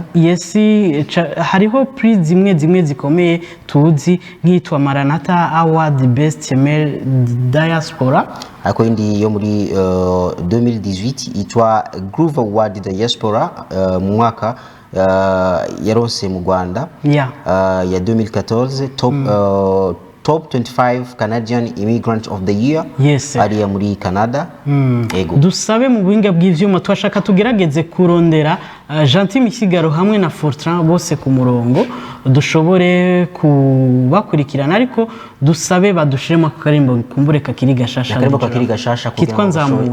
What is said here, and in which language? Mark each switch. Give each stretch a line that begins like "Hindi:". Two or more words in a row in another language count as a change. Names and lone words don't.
Rundi: Yes, hariho prix zimwe zikomeye tuzi nk'itwa Maranatha Award Best Male Diaspora, ako indi yo muri 2018 itwa Groove Award Diaspora mu mwaka yaronse mu Rwanda ya 2014 top 25 Canadian Immigrant of the Year. Yes, ariya muri Canada. Ego dusabe mu buhinga bw'ivyuma twashaka tugerageze kurondera Gentil Misigaro hamwe na Fortran bose ku murongo dushobore kubakurikirana, ariko dusabe badushiremo akarimbo kumbure kakiri gashasha kitwa Nzamura